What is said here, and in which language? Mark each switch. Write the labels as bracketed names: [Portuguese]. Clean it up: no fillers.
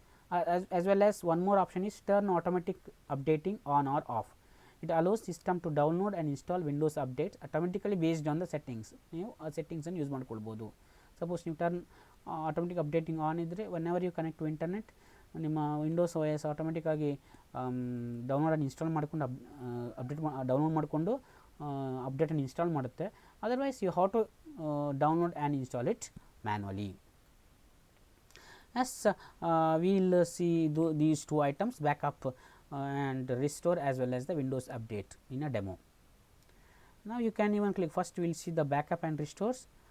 [English] As well as one more option is turn automatic updating on or off. It allows system to download and install Windows updates automatically based on the settings. [Kannada] ನೀವು ಆ settings ಅನ್ನು use ಮಾಡ್ಕೊಳ್ಬೋದು. Suppose ನೀವು turn automatic updating on ಇದ್ದರೆ [English] whenever you connect to internet [Kannada] ನಿಮ್ಮ Windows ಓ S ಆಟೋಮೆಟಿಕ್ಕಾಗಿ ಡೌನ್ಲೋಡನ್ನು install ಮಾಡಿಕೊಂಡು download ಮಾಡಿಕೊಂಡು ಅಪ್ಡೇಟನ್ನು ಇನ್ಸ್ಟಾಲ್ ಮಾಡುತ್ತೆ. [English] Otherwise you have to download and install it manually. As we will see these two items, backup and restore as well as the Windows update in a demo. Now you can even click, first we will see the backup and restores.